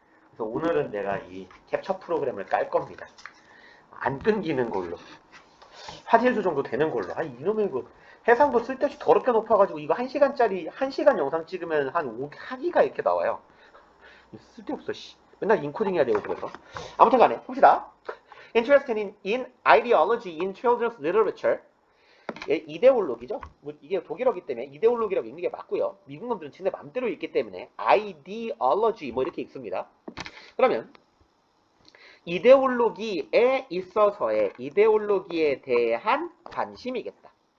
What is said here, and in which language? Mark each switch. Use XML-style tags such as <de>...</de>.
<ko>그래서 오늘은 내가 이 캡처 프로그램을 깔 겁니다. 안 끊기는 걸로. 화질 조정도 되는 걸로. 이놈의 그 해상도 쓸데없이 더럽게 높아가지고 이거 1시간 영상 찍으면 한 5기가 이렇게 나와요. 쓸데없어, 씨. 맨날 인코딩 해야 되고 그래서. 아무튼 간에 봅시다.</ko> <en>Interested in ideology in children's literature.</en> <ko>이데올로기죠. 뭐 이게 독일어기 때문에 이데올로기라고 읽는 게 맞고요. 미국 놈들은 지네 맘대로 읽기 때문에 ideology 뭐 이렇게 읽습니다. 그러면 이데올로기에 있어서의 이데올로기에 대한 관심이겠다.</ko>